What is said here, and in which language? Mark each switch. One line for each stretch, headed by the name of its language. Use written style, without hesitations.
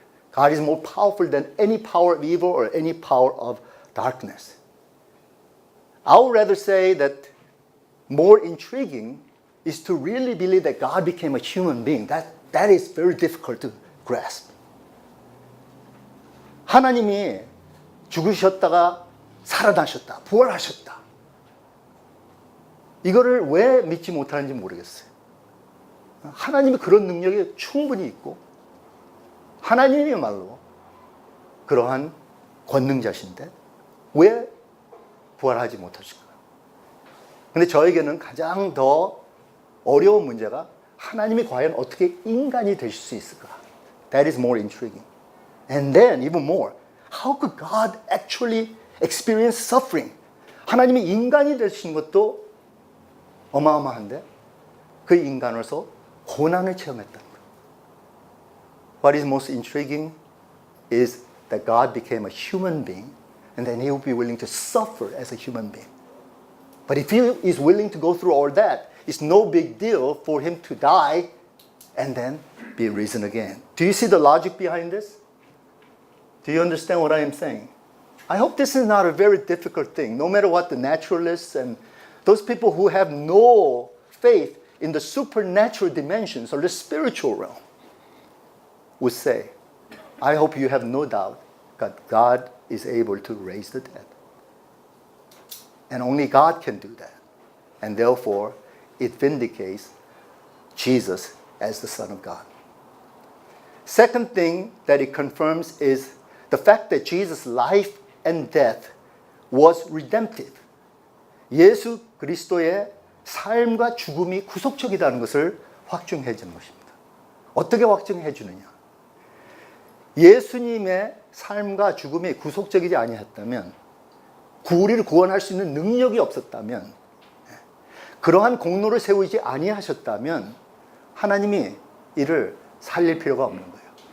English: God is more powerful than any power of evil or any power of darkness. I would rather say that more intriguing is to really believe that God became a human being. That is very difficult to grasp.
Korean: 하나님이 죽으셨다가 살아나셨다, 부활하셨다. 이거를 왜 믿지 못하는지 모르겠어요. 하나님이 그런 능력이 충분히 있고 하나님이야말로 그러한 권능자신데 왜 부활하지 못하실까? 근데 저에게는 가장 더 어려운 문제가 하나님이 과연 어떻게 인간이 되실 수 있을까?
English: That is more intriguing. And then even more, how could God actually experience suffering?
Korean: 하나님이 인간이 되신 것도 어마어마한데 그 인간으로서 고난을 체험했다는 거예요.
English: What is most intriguing is that God became a human being and then he would be willing to suffer as a human being. But if he is willing to go through all that, it's no big deal for him to die and then be risen again. Do you see the logic behind this? Do you understand what I am saying? I hope this is not a very difficult thing, no matter what the naturalists and those people who have no faith in the supernatural dimensions or the spiritual realm would say. I hope you have no doubt that God is able to raise the dead. And only God can do that. And therefore, it vindicates Jesus as the Son of God. Second thing that it confirms is the fact that Jesus' life and death was redemptive.
Korean: 예수 그리스도의 삶과 죽음이 구속적이라는 것을 확증해 주는 것입니다. 어떻게 확증해 주느냐? 예수님의 삶과 죽음이 구속적이지 아니었다면, 우리를 구원할 수 있는 능력이 없었다면, 그러한 공로를 세우지 아니하셨다면 하나님이 이를 살릴 필요가 없는 거예요.